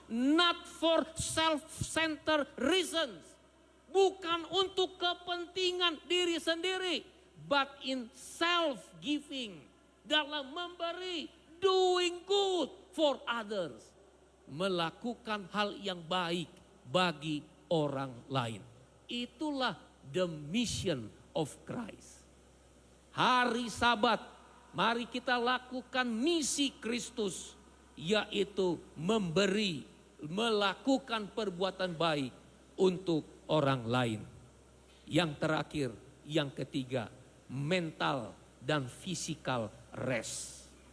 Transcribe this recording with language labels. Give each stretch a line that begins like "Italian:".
English: Not for self-centered reasons.
Indonesian: Bukan untuk kepentingan diri sendiri.
English: But in self-giving.
Indonesian: Dalam memberi.
English: Doing good for others.
Indonesian: Melakukan hal yang baik bagi orang lain. Itulah
English: the mission of Christ.
Indonesian: Hari Sabat, mari kita lakukan misi Kristus, yaitu memberi, melakukan perbuatan baik untuk orang lain. Yang terakhir, yang ketiga, mental dan physical rest.